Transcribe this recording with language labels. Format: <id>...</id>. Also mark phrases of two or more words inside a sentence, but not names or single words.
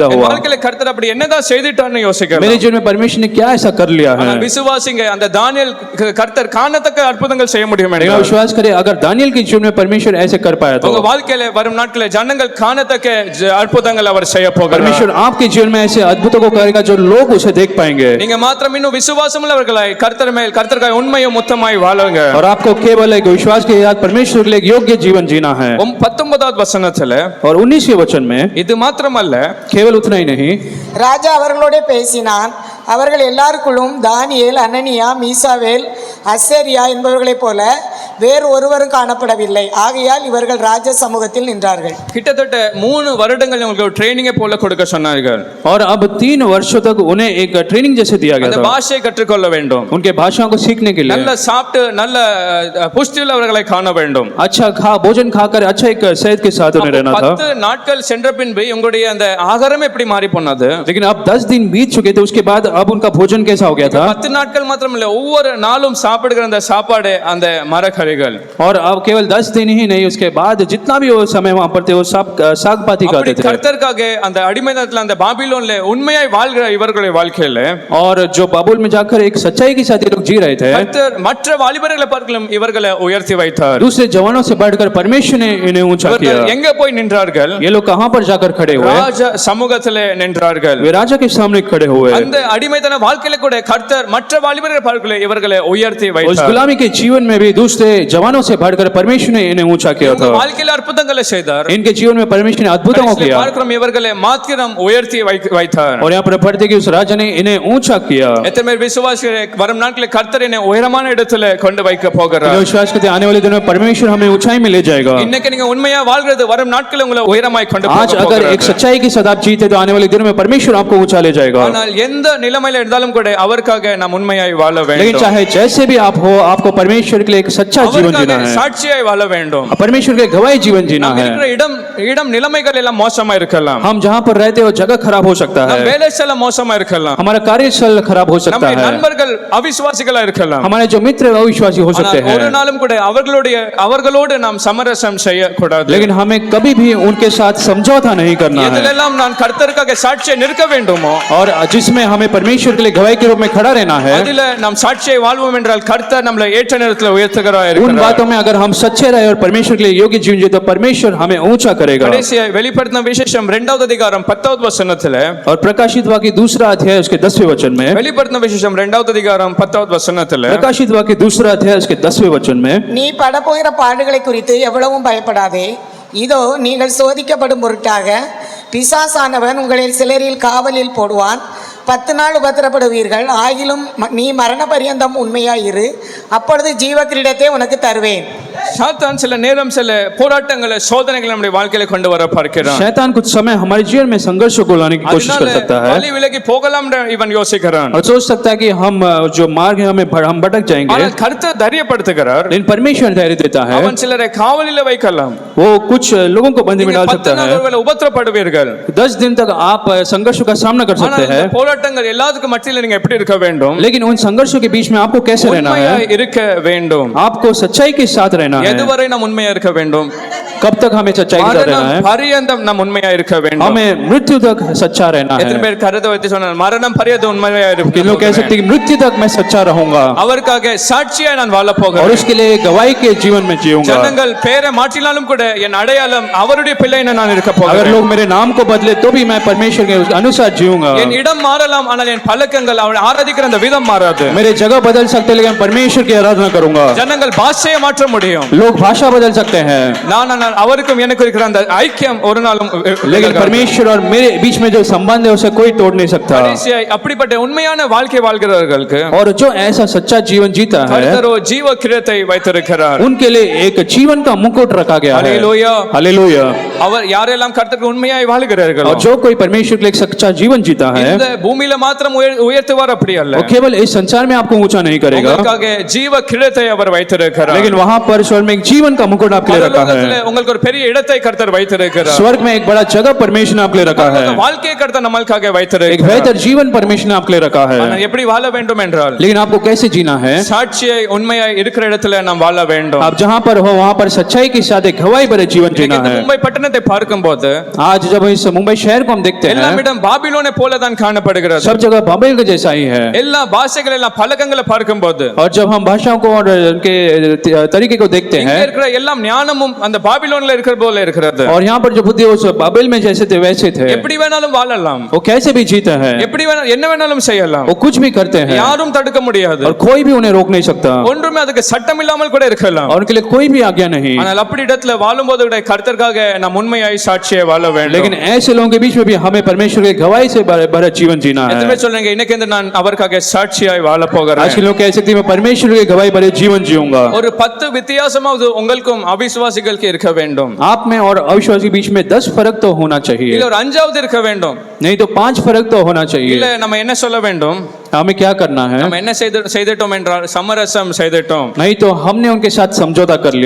<ta>என்</ta> <hi>हुआ?</hi> <ta>வாழ்க்கையில கர்த்தர் அப்படி என்னதான் செய்துட்டார்னு யோசிக்கலாம்.</ta> <hi>मेरे जीवन में परमेश्वर ने क्या ऐसा कर लिया है?</hi> <ta>ஆனால் விசுவாசிங்க, அந்த தானியேல் கர்த்தர் காணத்தக்க அற்புதங்கள் செய்ய முடியும்</ta> <hi>लेकिन</hi> <ta>என்றால்</ta> <hi>विश्वास करें, अगर दानियल के जीवन में परमेश्वर ऐसे कर पाया तो</hi> <ta>உங்க வாழ்க்கையில வரும் நாட்களில் ஜனங்கள் காணத்தக்க அற்புதங்கள் அவர் செய்ய போகிறார்.</ta> <hi>परमेश्वर आपके जीवन में ऐसे अद्भुतों को करेगा जो लोग उसे देख पाएंगे।</hi> <ta>நீங்க மாத்திரம் இன்னும் விசுவாசம் உள்ளவர்களாய் கர்த்தர் மேல் கர்த்தருக்காய் உண்மையும் முத்தமாய் வாழுங்க.</ta> <hi>और आपको केवल एक विश्वास के साथ परमेश्वर के लिए एक योग्य जीवन जीना है।</hi> <ta>19வது வசனத்துல</ta> <hi>और 19वें वचन में</hi> <ta>இது மாத்திரமல்ல,</ta> <hi>केवल उतना ही नहीं,</hi> <ta>ராஜா அவர்களோட பேசினான். அவர்கள் எல்லாருக்குள்ளும் தானியேல், அனனியா, மீசாவேல், அசேரியா என்பவர்களைப் போல வேறு ஒருவரும் காணப்படவில்லை. ஆகையால் இவர்கள் ராஜ சமூகத்தில் நின்றார்கள். கிட்டத்தட்ட 3 வருடங்கள் உங்களுக்கு ட்ரைனிங்கை போல கொடுக்க சொன்னார்கள்.</ta> <hi>और अब 3 वर्षों तक उन्हें एक ट्रेनिंग जैसे दिया गया</hi> <ta>அந்த</ta> <hi>था,</hi> <ta>பாஷையை கற்றுக்கொள்ள வேண்டும்.</ta> <hi>उनके भाषाओं को सीखने के लिए।</hi> <ta>நல்ல சாப்பிட்டு நல்ல புஷ்டி உள்ளவர்களை காண வேண்டும்.</ta> <hi>अच्छा भोजन खाकर अच्छा एक सेहत के साथ उन्हें रहना था।</hi> <ta>10 நாட்கள் சென்ற பின்பு உங்களுடைய அந்த ஆகாரம் எப்படி மாறி போனது?</ta> <hi>लेकिन अब 10 दिन बीत चुके थे, उसके बाद अब उनका भोजन कैसा हो गया था?</hi> <ta>10 நாட்கள் மாத்திரமல்ல, ஒவ்வொரு நாளும் சாப்பிடுகிற அந்த சாப்பாடு அந்த மரக்கறிகள்.</ta> <hi>और अब केवल 10 दिन ही नहीं, उसके बाद जितना भी वो समय वहां पर थे वो सब साग पाती खाते थे।</hi> <ta>கர்த்தருக்காக அந்த அடிமைத்தனத்துல அந்த பாபிலோன்ல உண்மையாய் வாழ்கிற இவர்களுடைய வாழ்க்கையில</ta> <hi>और जो बाबुल में जाकर एक सच्चाई के साथ ये लोग जी रहे थे,</hi> <ta>கர்த்தர் மற்ற வாலிபர்களை பார்க்கலும் இவர்களை உயர்த்தி வைத்தார்.</ta> <hi>दूसरे जवानों से बढ़कर परमेश्वर ने इन्हें ऊंचा किया।</hi> <ta>இவர்கள் எங்க போய் நின்றார்கள்?</ta> <hi>ये लोग कहां पर जाकर खड़े हुए?</hi> <ta>ராஜ சமூகத்திலே நின்றார்கள்.</ta> <hi>वे राजा के सामने खड़े हुए।</hi> <ta>அந்த அடிமைத்தன வாழ்க்கையில கூட கர்த்தர் மற்ற வாலிபர்களை பார்க்கல இவர்களை உயர்த்தி</ta> <hi>उस</hi> <ta>வைத்தார்.</ta> <hi>गुलामी के जीवन में भी दूसरे जवानों से बढ़कर परमेश्वर ने इन्हें ऊंचा किया था।</hi> <ta>வாழ்க்கையில அற்புதங்களை செய்தார்.</ta> <hi>इनके जीवन में परमेश्वर ने अद्भुतों को किया।</hi> <ta>பார்க்கிறோம் இவர்களை மாத்திரம் உயர்த்தி வைத்தார்.</ta> <hi>और यहाँ पर पढ़ते कि उस राजा ने इन्हें ऊंचा किया।</hi> <ta>எத்தனை பேர் விசுவாசிகள் வரும் நாட்களில் கர்த்தர் என்னை உயரமான இடத்துல கொண்டு வைக்க போகிறார்?</ta> <hi>विश्वास करते आने वाले दिनों में परमेश्वर हमें ऊंचाई में ले जाएगा।</hi> <ta>இன்னைக்கு நீங்க உண்மையா வாழ்றது வரும் நாட்களில் உங்களை உயரமாய் கொண்டு</ta> <hi>आज अगर एक सच्चाई के साथ आप जीते तो आने वाले दिनों में परमेश्वर आपको ऊंचा ले जाएगा।</hi> <ta>ஆனால் எந்த நிலைமையில இருந்தாலும் கூட அவருக்காக நாம் உண்மையாய் வாழ</ta> <hi>लेकिन</hi> <ta>வேண்டும்.</ta> <hi>चाहे जैसे भी आप हो, आपको परमेश्वर के लिए एक सच्चा जीवन जीना</hi> <ta>அவருக்காக</ta> <hi>है,</hi> <ta>சாட்சியாய் வாழ வேண்டும்.</ta> <hi>परमेश्वर के गवाही जीवन जीना</hi> <ta>நாம்</ta> <hi>है।</hi> <ta>இருக்கிற இடம் நிலைமைகள் எல்லாம் மோசமா இருக்கலாம்.</ta> <hi>हम जहाँ पर रहते हो जगह खराब हो सकता</hi> <ta>நம்</ta> <hi>है,</hi> <ta>வேலை स्थल மோசமா இருக்கலாம்.</ta> <hi>हमारा कार्यस्थल खराब हो सकता</hi> <ta>நம்முடைய</ta> <hi>है,</hi> <ta>நண்பர்கள் அவிசுவாசிகளா இருக்கலாம்.</ta> <hi>हमारे जो मित्र अविश्वासी हो सकते</hi> <ta>ஆனால் ஒரு</ta> <hi>हैं,</hi> <ta>நாளும் கூட அவர்களோடு நாம் சமரசம் செய்யக்கூடாது.</ta> <hi>लेकिन हमें कभी भी उनके साथ समझौता नहीं करना है।</hi> <ta>எதிலெல்லாம் நான் கர்த்தருக்காக சாட்சியை நிற்க வேண்டுமோ</ta> <hi>और जिसमें हमें परमेश्वर के लिए गवाही के रूप में खड़ा रहना है,</hi> <ta>அதில நாம் சாட்சியை வாழ்வோம் என்றால் கர்த்தர் நம்மளை ஏற்ற நேரத்தில் உயர்த்துகிறார்.</ta> <hi>उन बातों में अगर हम सच्चे रहे और परमेश्वर के लिए योग्य जीवन जिए तो परमेश्वर हमें ऊंचा करेगा।</hi> <ta>கடைசியாய் வெளிப்படுத்தின விசேஷம் 2வது அதிகாரம் 10வது வசனத்திலே,</ta> <hi>और प्रकाशित वाक्य 2 अध्याय उसके 10वें वचन में,</hi> <ta>வெளிப்படுத்தின விசேஷம் 2வது அதிகாரம் 10வது வசனத்திலே,</ta> <hi>प्रकाशित वाक्य 2 अध्याय उसके 10वें वचन में,</hi> <ta>நீ படப்போகிற பாடுகளை குறித்து எவ்வளவும் பயப்படாதே. இதோ நீங்கள் சோதிக்கப்படும் பொருட்டாக பிசாசானவன் உங்களில் சிலரில் காவலில் போடுவான். 10 நாள் உபத்திரப்படுவீர்கள். ஆகிலும் நீ மரண பரியந்தம் உண்மையாயிரு, அப்பொழுது ஜீவ கிரீடத்தை உனக்கு தருவேன். சாத்தான் சில நேரம் சில போராட்டங்களை சோதனைகளை நம்முடைய வாழ்க்கையில கொண்டு வர பார்க்கிறான்.</ta> <hi>शैतान कुछ समय हमारे जीवन में संघर्षों को लाने की कोशिश कर सकता है</hi> <ta>வழி விலகி போகலாம் என்று இவன் யோசிக்கிறான்.</ta> <hi>और सोच सकता है कि हम जो मार्ग है हम भटक जाएंगे,</hi> <ta>ஆனால் கர்த்தர் தைரியப்படுத்துகிறார்.</ta> <hi>लेकिन परमेश्वर धैर्य देता है।</hi> <ta>அவன் சிலரை காவலில் வைக்கலாம்.</ta> <hi>वो कुछ लोगों को बंदी में डाल 10 सकता है।</hi> <ta>நாள் ஒருவேளை உபத்திரப்படுவீர்கள்.</ta> <hi>10 दिन तक आप संघर्षों का सामना कर सकते</hi> <ta>ஆனால்</ta> <hi>हैं,</hi> <ta>இந்த போராட்டங்கள் எல்லாத்துக்கும் மத்தியில நீங்க எப்படி இருக்க வேண்டும்?</ta> <hi>लेकिन उन संघर्षों के बीच में आपको कैसे रहना है?</hi> <ta>உண்மையாய் இருக்க வேண்டும்.</ta> <hi>आपको सच्चाई के साथ रहना है।</hi> <ta>எதுவரை நாம் உண்மையா இருக்க வேண்டும்?</ta> <hi>कब तक हमें सच्चाई के साथ रहना</hi> <ta>மரணம்</ta> <hi>है?</hi> <ta>பரியந்தம் நாம் உண்மையா இருக்க வேண்டும்.</ta> <hi>हमें मृत्यु तक सच्चा रहना</hi> <ta>எத்தனை</ta> <hi>है।</hi> <ta>பேர் கருத்தை வைத்து சொன்னார் மரணம் பரியந்தம் உண்மையா</ta> <hi>कि लोग कह सकते हैं कि मृत्यु तक मैं सच्चा रहूंगा</hi> <ta>அவருக்காக சாட்சியா நான் வாழ</ta> <hi>और</hi> <ta>போகிறேன்.</ta> <hi>उसके लिए गवाही के जीवन में जीऊंगा।</hi> <ta>ஜனங்கள் பேரை மாற்றினாலும் கூட என் அடையாளம் அவருடைய பிள்ளைன்னு நான் இருக்க</ta> <hi>अगर</hi> <ta>போகிறேன்.</ta> <hi>लोग मेरे नाम को बदले तो भी मैं परमेश्वर के अनुसार जीऊंगा।</hi> <ta>என் இடம் மாறலாம் ஆனால் என் பழக்கங்கள் அவனை ஆராதிக்கிற அந்த விதம் மாறாது.</ta> <hi>मेरे जगह बदल सकते हैं लेकिन परमेश्वर की आराधना करूंगा।</hi> <ta>ஜனங்கள் பாஷையை மாற்ற முடியும்.</ta> <hi>लोग भाषा बदल सकते हैं</hi> <ta>ஆனால் அவருக்கும் எனக்கு இருக்கிற அந்த ஐக்கியம் ஒரு நாளும்</ta> <hi>लेकिन परमेश्वर और मेरे बीच में जो संबंध है उसे कोई तोड़ नहीं सकता।</hi> <ta>கடைசியாய் அப்படிப்பட்ட உண்மையான வாழ்க்கை வாழ்கிறவர்களுக்கு</ta> <hi>और जो ऐसा सच्चा जीवन जीता है</hi> <ta>கர்த்தர் ஜீவ கிரீடத்தை வைத்திருக்கிறார்.</ta> <hi>उनके लिए एक जीवन का मुकुट रखा गया है।</hi> <ta>ஹல்லேலூயா.</ta> <hi>हालेलुया।</hi> <ta>அவர் யாரெல்லாம் கர்த்தருக்கு உண்மையாய் வாழ்கிறார்களோ</ta> <hi>और जो कोई परमेश्वर के लिए एक सच्चा जीवन जीता है</hi> <ta>இந்த பூமியில மாத்திரம் உயர்த்துவார் அப்படி அல்ல.</ta> <hi>वो केवल इस संसार में आपको ऊंचा नहीं करेगा,</hi> <ta>உங்களுக்காக ஜீவ கிரீடத்தை அவர் வைத்திருக்கிறார்.</ta> <hi>लेकिन वहां पर स्वर्ग में एक जीवन का मुकुट आपके लिए रखा</hi> <ta>பரலோகத்திலே</ta> <hi>है।</hi> <ta>உங்களுக்கு ஒரு பெரிய இடத்தை கர்த்தர் வைத்திருக்கிறார்.</ta> <hi>स्वर्ग में एक बड़ा जगह परमेश्वर ने आपके लिए रखा है।</hi> <ta>வாழ்க்கையை கர்த்தர் நம்மளுக்காக</ta> <hi>एक</hi> <ta>வைத்திருக்கிறார்.</ta> <hi>बेहतर जीवन परमेश्वर ने आपके लिए रखा है,</hi> <ta>ஆனால் எப்படி வாழ வேண்டும் என்றால்</ta> <hi>लेकिन आपको कैसे जीना है?</hi> <ta>சாட்சியை உண்மையாய் இருக்கிற இடத்துல நாம் வாழ வேண்டும்.</ta> <hi>आप जहां पर हो वहां पर सच्चाई के साथ एक गवाही भरे जीवन जीना</hi> <ta>இந்த</ta> <hi>है।</hi> <ta>மும்பை பட்டணத்தை பார்க்கும்போது</ta> <hi>आज जब इस मुंबई शहर को हम देखते हैं,</hi> <ta>எல்லாம் இடம் பாபிலோனை போல தான் காணப்படுகிறது.</ta> <hi>सब जगह बाबेल के जैसा ही है।</hi> <ta>எல்லா பாஷைகள் எல்லாம் பழக்கங்களை பார்க்கும்போது</ta> <hi>और जब हम भाषाओं को और उनके तरीके को देखते</hi> <ta>இங்க</ta> <hi>हैं,</hi> <ta>இருக்கிற எல்லாம் ஞானமும் அந்த பாபிலோன் பாபிலோன்ல இருக்கிற போல இருக்கிறது.</ta> <hi>और यहाँ पर जो बुद्धि उस बाबेल में जैसे थे वैसे थे,</hi> <ta>எப்படி வேணாலும் வாழலாம்,</ta> <hi>वो कैसे भी जीते हैं,</hi> <ta>எப்படி வேணாலும் என்ன வேணாலும் செய்யலாம்,</ta> <hi>वो कुछ भी करते हैं</hi> <ta>யாரும் தடுக்க முடியாது.</ta> <hi>और कोई भी उन्हें रोक नहीं सकता,</hi> <ta>ஒன்றுமே அதுக்கு சட்டம் இல்லாமல் கூட இருக்கலாம்.</ta> <hi>और उनके लिए कोई भी आज्ञा नहीं.</hi> <ta>ஆனால் அப்படி இடத்துல வாழும்போது கூட கர்த்தருக்காக நாம் உண்மையாய் சாட்சியை வாழ வேண்டும்.</ta> <hi>लेकिन ऐसे लोगों के बीच में भी हमें परमेश्वर की गवाही से भरा जीवन जीना है.</hi> <ta>எதுமே சொல்றீங்க, இன்னைக்கு இந்த நான் அவருக்காக சாட்சியாய் வாழ போகிறேன்.</ta> <hi>आज के लोग कह सकते हैं मैं परमेश्वर की गवाही भरे जीवन जीऊंगा.</hi> <ta>ஒரு 10 வித்தியாசமாவது உங்களுக்கும் அவிசுவாசிகளுக்கு இருக்க வேண்டும்.</ta> <hi>आप में और अविश्वासी के बीच में 10 फर्क तो होना चाहिए,</hi> <ta>இல்ல ஒரு 5வது இருக்க வேண்டும்.</ta> <hi>नहीं तो 5 फर्क तो होना चाहिए.</hi> <ta>இல்ல நம்ம என்ன சொல்ல வேண்டும்,</ta> <hi>हमें क्या करना है,</hi> <ta>நம்ம என்ன செய்துட்டோம் என்றால் சமரசம் செய்துட்டோம்.</ta> <hi>नहीं तो हमने उनके साथ समझौता कर लिया</hi>